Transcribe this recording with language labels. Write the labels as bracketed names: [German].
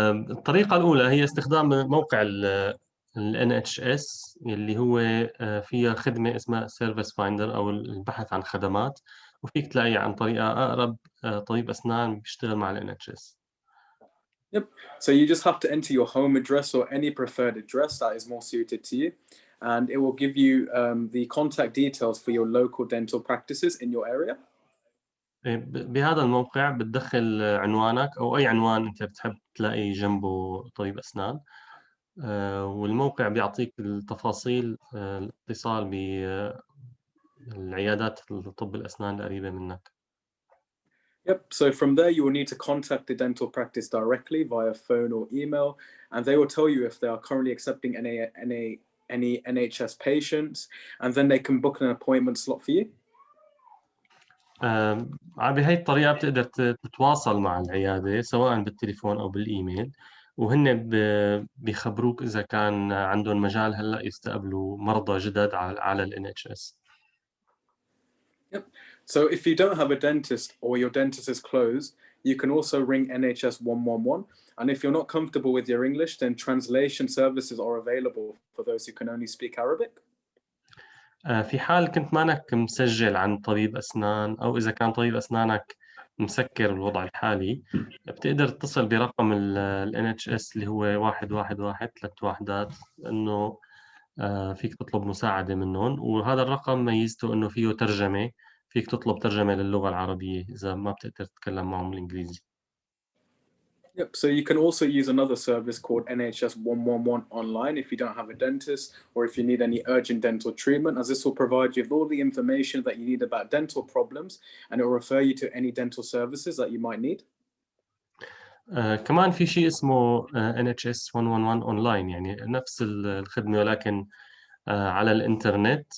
[Arabic] الطريقة الأولى هي استخدام موقع ال NHS اللي هو فيها خدمة اسمها Service Finder أو البحث عن خدمات، وفيك تلاقي عن طريقة أقرب طبيب أسنان بيشتغل مع ال NHS. [English] Yep. So you just have to enter your home address or any preferred address that is more suited to you, and it will give you the contact details for your local dental practices in your area. [Arabic] بهذا الموقع بتدخل عنوانك أو أي عنوان أنت بتحب تلاقي جنبه طبيب أسنان، والموقع بيعطيك التفاصيل الاتصال بالعيادات الطب الأسنان القريبة منك. [English] Yep. So from there, you will need to contact the dental practice directly via phone or email, and they will tell you if they are currently accepting any NHS patients, and then they can book an appointment slot for you. [Arabic] بهي الطريقة بتقدر تتواصل مع العيادة سواء بالتليفون أو بالإيميل، وهن بيخبروك إذا كان عندهم مجال هلأ يستقبلوا مرضى جدد على ال NHS. [English] Yep. So if you don't have a dentist or your dentist is closed, you can also ring NHS 111. And if you're not comfortable with your English, then translation services are available for those who can only speak Arabic. [Arabic] في حال كنت مانك مسجل عن طبيب أسنان، أو إذا كان طبيب أسنانك مسكر بالوضع الحالي، بتقدر تتصل برقم ال NHS اللي هو 111 3 وحدات، إنه فيك تطلب مساعدة منهم، وهذا الرقم ميزته إنه فيه ترجمة، فيك تطلب ترجمة للغة العربية إذا ما بتقدر تتكلم معهم الإنجليزي. [English] Yep, so you can also use another service called NHS 111 online if you don't have a dentist or if you need any urgent dental treatment, as this will provide you with all the information that you need about dental problems and it will refer you to any dental services that you might need. [Arabic] كمان في شيء اسمه NHS 111 أونلاين، يعني نفس الخدمة ولكن على الإنترنت.